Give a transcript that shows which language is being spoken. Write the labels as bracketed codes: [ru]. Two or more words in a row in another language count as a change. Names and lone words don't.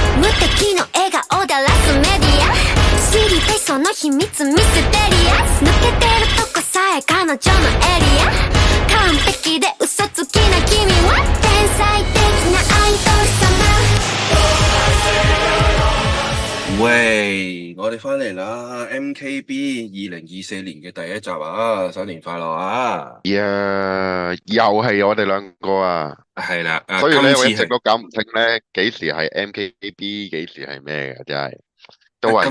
[ja] 敵の笑顔だらすメディア知りたいその秘密ミステリアス抜けてるとこさえ彼女のエリア完璧で嘘つきな君は天才的なアイドル様 [yue] 喂，我哋翻嚟啦！MKB 2024年嘅第一集啊，新年快樂啊！又係我哋兩個啊，係啦，所以咧我一今次係直都搞唔清咧幾時係 MKB，幾時係咩嘅，真係都話